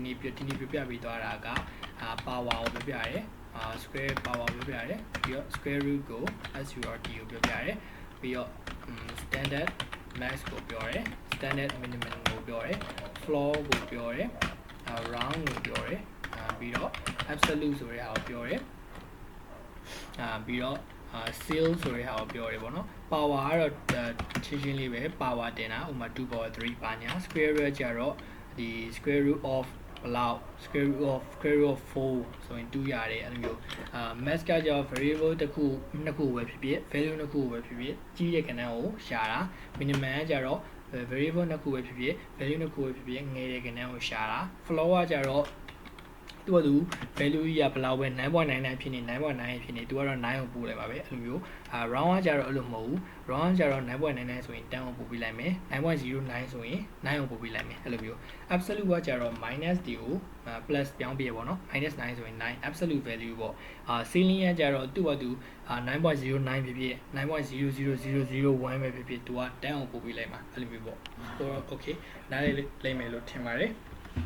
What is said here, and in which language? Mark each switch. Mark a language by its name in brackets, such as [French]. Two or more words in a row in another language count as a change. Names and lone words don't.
[Burmese] နေ့ပြပြီးသွားတာကpower ကိုပဲပြရတယ် [English] square power [Burmese] ကိုပြရတယ်ပြီးတော့ [English] square root [Burmese] ကို surt ကိုပြရတယ်ပြီးတော့ [English] standard max [Burmese] ကိုပြောရတယ် [English] standard minimum [Burmese] ကိုပြောရတယ် floor ကိုပြောရတယ် round ကိုပြောတယ်ပြီးတော့ absolute ဆိုတဲ့ဟာကိုပြောတယ်ပြီးတော့seal ဆိုတဲ့ဟာ ကိုပြောတယ်ပေါ့နော် power ကတော့ချင်းချင်းလေးပဲ power တင်တာဥပမာ [English] 2 power 3 [Burmese] ပါညာ [English] square root [Burmese] ကျတော့ဒီ [English] square root of [Burmese] ဘလောက် [English] square root of 4 [Burmese] ဆိုရင်2ရတယ်အဲ့လိုမျိုး math ကကျတော့ variable တစ်ခုနှစ်ခုပဲဖြစ်ဖြစ် value နှစ်ခုပဲဖြစ်ဖြစ်ကြီးတဲ့ကဏ္ဍကိုရှာတာ minimum ကကျတော့ variable နှစ်ခုပဲဖြစ်ဖြစ် value နှစ်ခုပဲဖြစ်ဖြစ်ငယ်တဲ့ကဏ္ဍကိုရှာတာ floor ကကျတော့သူကသူ value ကြီးကဘယ်လောက်ပဲ 9.99 ဖြစ်နေ 9.9 ဖြစ်နေသူကတော့9ကိုပို့လိုက်ပါပဲအဲ့လိုမျိုးround ကကျတော့အဲ့လိုမဟုတ်ဘူး round ကကျတော့ 9.99 ဆိုရင်10ကိုပို့ပေးလိုက်မယ် 9.09 ဆိုရင်9ကိုပို့ပေးလိုက်မယ်အဲ့လိုမျိုး absolute ကကျတော့ minus ဒီကိုplus ပြောင်းပြပေါ့နော် minus 9ဆိုရင်9 [English] absolute value [Burmese] ပေါ့ceiling ကကျတော့သူ့ဘာသူ9.09 ဖြစ်ဖြစ် 9.00001 ပဲဖြစ်ဖြစ်သူက10ကိုပို့ပေးလိုက်မှာအဲ့လိုမျိုးပေါ့ okay နားလေးလိမ့်မယ်လို့ထင်ပါတယ်